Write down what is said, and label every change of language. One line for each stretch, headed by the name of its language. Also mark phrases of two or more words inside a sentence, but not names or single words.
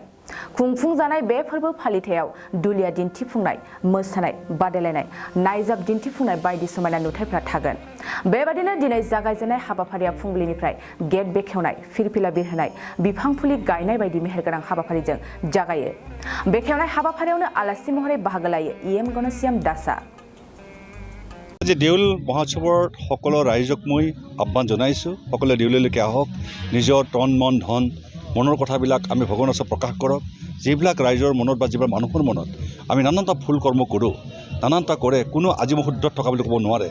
Bodo: खुंफुंजानाय बे फोरबो फालिथायाव दुलिया दिन्थिफुंनाय, मोसानाय बादायलायनाय, नायजाब दिन्थिफुंनाय बायदि समायना नुथायफ्रा थागोन। बेबादिनो दिनै जागायजेननाय हाबाफारिया फुंबिलिनिफ्राय गेट बेखेवनाय, फिरफिला बिरहोनाय, बिफां फुलि गायनाय बायदि मेहेरगोनां हाबाफारिजों जागायो। बेखेवनाय हाबाफारियावनो आलासि महरै बाहागो लायो EM गणश्याम दासा।
Assamese: আজি দেউল মহোৎসৱৰ সকলো ৰাইজক মই আহ্বান জনাইছোঁ। সকলোৱে দেউললৈকে আহক, নিজৰ তন মন ধন মনৰ কথাবিলাক আমি ভগৱানৰ ওচৰত প্ৰকাশ কৰক। যিবিলাক ৰাইজৰ মনত বা যিবিলাক মানুহৰ মনত আমি নানানটা ভুল কৰ্ম কৰোঁ, নানানটা কৰে, কোনো আজি শুদ্ধত থকা বুলি ক'ব নোৱাৰে।